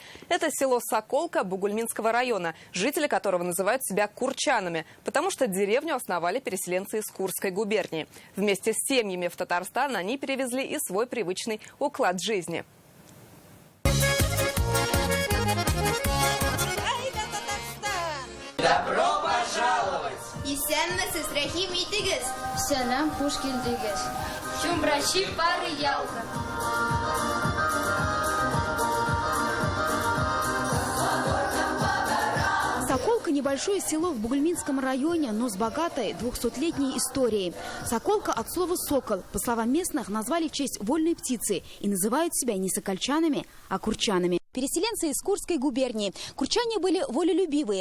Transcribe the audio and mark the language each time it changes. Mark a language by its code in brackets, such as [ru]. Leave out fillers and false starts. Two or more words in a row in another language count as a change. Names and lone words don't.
[ru] Это село Соколка Бугульминского района, жители которого называют себя курчанами, потому что деревню основали переселенцы из Курской губернии. Вместе с семьями в Татарстан они перевезли и свой привычный уклад жизни. Добро пожаловать! [tt] Исәнмесез, рәхим итегез. Сәлам, хуш килдегез. Чумрачи пары ялка. [ru] Соколка – небольшое село в Бугульминском районе, но с богатой 200-летней историей. Соколка от слова «сокол». По словам местных, назвали в честь вольной птицы и называют себя не сокольчанами, а курчанами. Переселенцы из Курской губернии. Курчане были волелюбивые.